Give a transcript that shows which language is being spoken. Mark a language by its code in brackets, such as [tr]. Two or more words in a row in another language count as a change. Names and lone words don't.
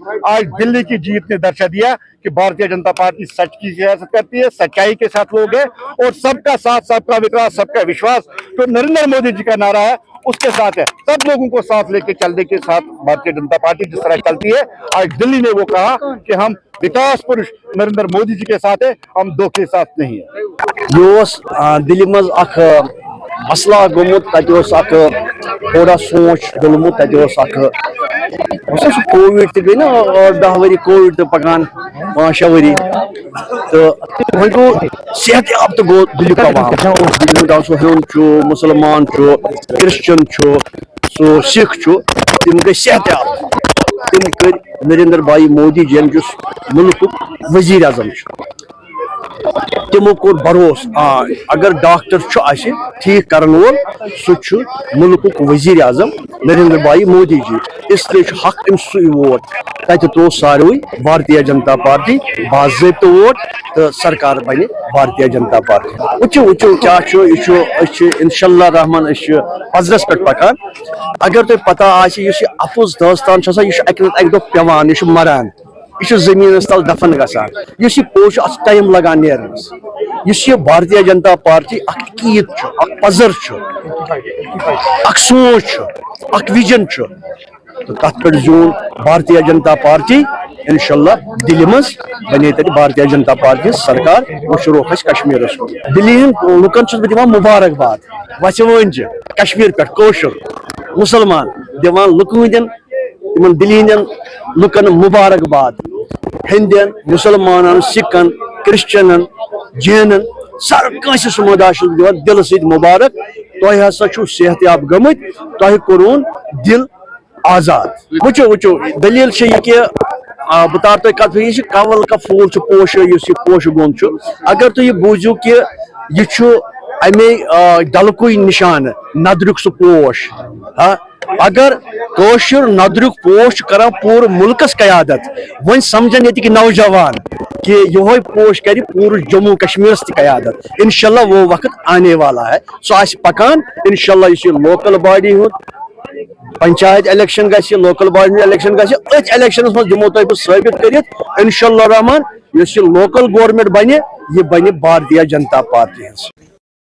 [hi] आज दिल्ली की जीत ने दर्शा दिया कि भारतीय जनता पार्टी सच की सियासत करती है, सच्चाई के साथ लोग हैं, और सबका साथ, सबका विकास, सबका विश्वास जो नरेंद्र मोदी जी का नारा है उसके साथ है। सब लोगों को साथ लेके चलने के साथ भारतीय जनता पार्टी जिस तरह चलती है, आज दिल्ली ने वो कहा कि हम विकास पुरुष नरेंद्र मोदी जी के साथ है, हम दो के साथ नहीं है। [ks] दिल्ली मज मसला गोमुत थोड़ा सोच डुलमुत कोविड तक गई ना 10 वरी कोविड तो पकान 5-6 वरी तो वह गो सेहत याब तो गो दिल तमाम सो हिंद मुसलमान क्रिश्चन सो सिख तम गई सेहत याब तम कर नरेंद्र भाई मोदी जी जुस मुल्क वजीर आजम तमो कोर भरोस अगर डॉक्टर ठीक कर वोल सह मुल्क वजीर आजम नरेंद्र भाई मोदी जी इसलिए हक सु वोट तत त्रो सारे भारतीय जनता पार्टी बाज़ाब्त वोट तो सरकार बन भारतीय जनता पार्टी वो क्या इंशाल्लाह रहमान पजरस पे पकान अगर तुम पता अपुज दास्तान अक दो पेवान यह मरान यह जमीन तल दफन गसान पोश टाइम लगान नेरनस भारतीय जनता पार्टी कीद पजर सोच विजन तो तथ पे जून भारतीय जनता पार्टी इंशाल्लाह दिल्ली मज बने तक भारतीय जनता पार्टी सरकार वो रोख कश्मीर दिल्ली लुकन दिवान मुबारकबाद वचवन कश्मीर पे कौशर मुसलमान दिवान लुकन तिमन दिल्ली लुकन मुबारकबाद हिंदन मुसलमान सिखन क्रिश्चन जैनन सर कंस समुदाय दिवान दिल सत मुबारक तुम हसा सेहत याब गमत तुह कोरून दिल आजाद वो दलील कि बह तार तुम कत यह [hi] कवल का फूल [ks] पोश पोश गोंद अगर तुम बूझो कि यह अमे डलकु निशान नदरुक सह पोश अगर कौशर नदरुक पोश कर पूरे मुल्कस कयादत वन समझन ये नौजवान कि यह पोश कर पूरे जम्मू कश्मीर कयादत इंशाल्लाह [hi] वो वक्त आने वाला है [ks] सो आज पकान इंशाल्लाह इस [en] local body panchayat election local body election [ks] अथ इलेक्शन मज दिमो तुम साबित कर इंशाल्लाह रहमान [en] local government [ks] बने यह बने भारतीय जनता पार्टी।